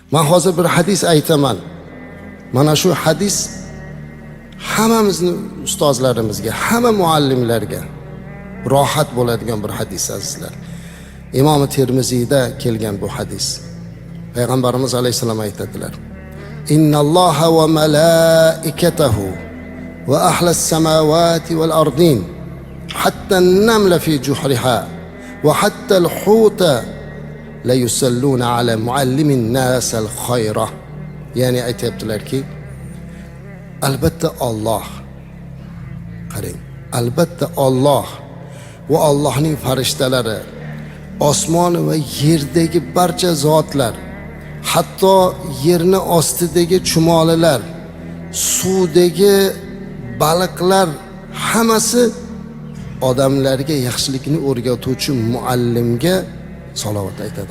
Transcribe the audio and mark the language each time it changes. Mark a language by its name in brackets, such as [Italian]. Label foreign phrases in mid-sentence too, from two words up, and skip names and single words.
[Uzbek] Men hozir bir hadis aytaman. Mana shu hadis hammamizni ustozlarimizga, hamma muallimlarga rohat bo'ladigan bir hadis azizlar. İmam-ı Tirmiziyda kelgan bu hadis. Peygamberimiz Aleyhisselam aytadilar: [Arabic] "إن الله وملائكته وأهل السماوات والأرض حتى النملة في جحرها وحتى الحوت ليصلون على معلم الناس الخير." [Uzbek] Yani aytibdilar ki, albatta Allah, qarang, albatta Allah ve Allah'ning farishtalari, osmon va yerdagi barcha zotlar, hatto yerni ostidagi chumolilar, suvdagi baliqlar hammasi odamlarga yaxshilikni o'rgatuvchi muallimga salovat aytadi.